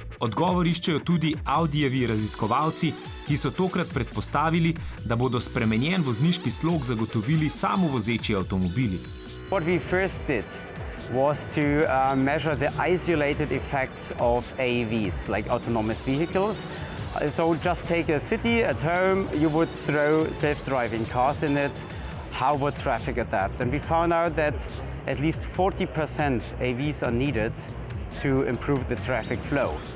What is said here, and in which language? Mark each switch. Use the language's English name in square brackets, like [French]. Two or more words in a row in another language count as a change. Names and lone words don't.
[Slovenian] Odgovor iščejo tudi Audijevi raziskovalci, ki so tokrat predpostavili, da bodo spremenjen vozniški slog zagotovili samovozeči avtomobili. [English] What we first did was to measure the isolated effects of AVs, like autonomous vehicles. So just take a city at home, you would throw self-driving cars in it. How would traffic adapt? And we found out that at least 40% AVs are needed to improve the traffic flow.